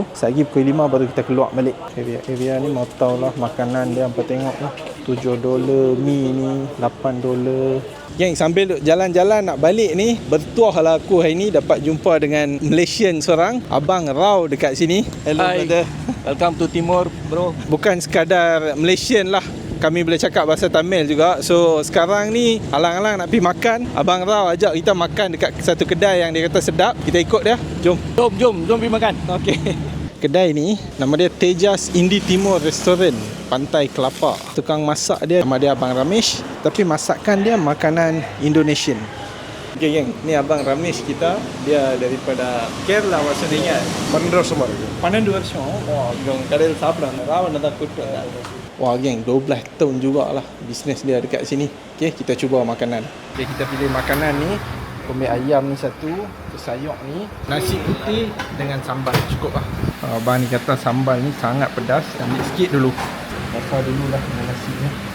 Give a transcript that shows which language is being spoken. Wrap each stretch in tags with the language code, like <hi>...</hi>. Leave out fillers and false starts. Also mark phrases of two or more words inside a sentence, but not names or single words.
<ms>Sehari pukul 5 baru kita keluar balik. Area ni mau tahu lah makanan dia, apa tengok lah. $7, mie ni $8. Geng, sambil jalan-jalan nak balik ni, bertuah lah aku hari ni dapat jumpa dengan Malaysian seorang, Abang Rao dekat sini.</ms> <en>Hello brother. Welcome to Timor bro.</en> <ms>Bukan sekadar Malaysian lah, kami boleh cakap bahasa Tamil juga. So sekarang ni alang-alang nak pergi makan, Abang Rao ajak kita makan dekat satu kedai yang dia kata sedap. Kita ikut dia. Jom pergi makan. Okey. Kedai ni nama dia Tejas Indi Timor Restaurant, Pantai Kelapa. Tukang masak dia nama dia Abang Ramesh, tapi masakan dia makanan Indonesian. Okay geng, ni Abang Ramesh kita. Dia daripada Kerala maksudnya.</ms> <ta>12 வருஷம்.</ta> <ms>Wah, geng</ms> <ta>kadal சாப்பிடுறாங்க. ராவன் தான் கூட்டு வந்தாங்க.</ta> <ms>Wah geng, 12 tahun jugalah bisnes dia dekat sini. Okay, kita cuba makanan. Okay, kita pilih makanan ni. Kumbit ayam ni satu, sayur ni, nasi putih dengan sambal cukup lah. Abang ni kata sambal ni sangat pedas. Ambil sikit dulu. Bakar dulu lah dengan nasi ni.</ms>